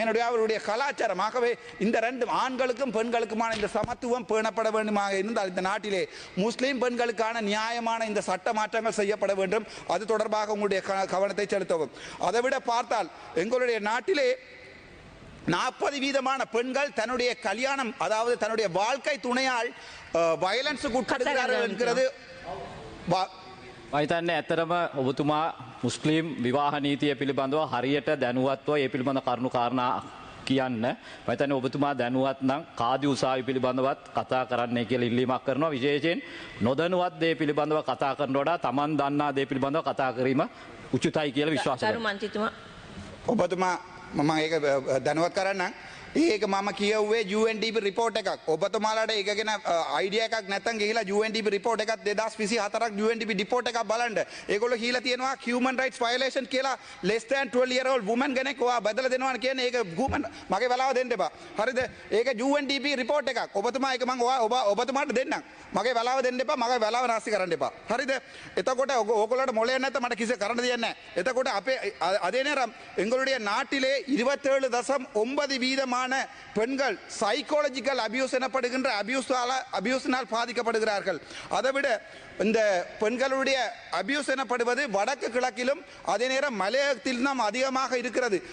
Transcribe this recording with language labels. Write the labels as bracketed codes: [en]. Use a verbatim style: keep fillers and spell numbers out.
[ta] என்னுடைய அவருடைய கலாச்சாரம். ஆகவே இந்த ரெண்டு ஆண்களுக்கும் பெண்களுக்குமான இந்த சமத்துவம் பேணப்பட வேண்டுமாக இருந்தால் இந்த நாட்டிலே முஸ்லிம் பெண்களுக்கான நியாயமான இந்த சட்ட மாற்றங்கள் செய்யப்பட வேண்டும். அது தொடர்பாக உங்களுடைய க- கவனத்தை செலுத்தவும். அதைவிட பார்த்தால் எங்களுடைய நாட்டிலே நாற்பது வீதமான பெண்கள் தன்னுடைய கல்யாணம் அதாவது தன்னுடைய வாழ்க்கை துணையால் அஹ், வயலன்ஸுக்கு உட்படுகிறார்கள் என்கிறது வா- [si] මහිතන්න ඇතරම ඔබතුමා මුස්ලිම් විවාහ නීතිය පිළිබඳව හරියට දැනුවත්ව ඒ පිළිබඳ කරුණු කාරණා කියන්න. මහිතන්න ඔබතුමා දැනුවත් නම් කාදි උසාවි පිළිබඳවත් කතා කරන්නේ කියලා ඉල්ලීමක් කරනවා. විශේෂයෙන් නොදැනුවත් දේ පිළිබඳව කතා කරන වඩා Taman දන්නා දේ පිළිබඳව කතා කිරීම උචිතයි කියලා විශ්වාස කරනවා. දරු මන්ත්‍රීතුමා ඔබතුමා මම ඒක අ, දැනුවත් කරන්නම්. ඒක මම කියව්වේ යුඑන්ඩීපී රිපෝට් එකක්. ඔබතුමාලාට ඒක ගැන අයිඩියා එකක් නැත්නම් ගිහිලා යුඑන්ඩීපී රිපෝට් එකක් දෙදාස් විසි හතරක් යුඑන්ඩීපී රිපෝට් එකක් බලන්න. ඒගොල්ලෝ කියලා තියෙනවා human rights violation කියලා [en] less than twelve year old woman [si] කෙනෙක් ඔයා බදලා දෙනවා කියන්නේ. ඒක human මගේ වෙලාව දෙන්න එපා. හරිද? ඒක යුඑන්ඩීපී රිපෝට් එකක්. ඔබතුමා ඒක මම ඔයා ඔබ ඔබතුමාට දෙන්නම්. මගේ වෙලාව දෙන්න එපා. මගේ වෙලාව නාස්ති කරන්න එපා. හරිද? එතකොට ඔග- ඕගොල්ලන්ට මොලේ නැත්නම් මට කිසි කරන්න දෙයක් නැහැ. එතකොට අපේ අ- [ta] அதே நேரம் எங்களுடைய நாட்டிலே இருபத்தேழு தசம் ஒன்பது வீதமான பெண்கள் சைக்காலஜிக்கல் அபியூஸ் எனப்படுகின்ற அபியூஸால அபியூஸினால் பாதிக்கப்படுகிறார்கள். அதைவிட இந்த பெண்களுடைய அபியூஸ் எனப்படுவது வடக்கு கிழக்கிலும் அதே நேரம் மலையகத்தில் தான் அதிகமாக இருக்கிறது.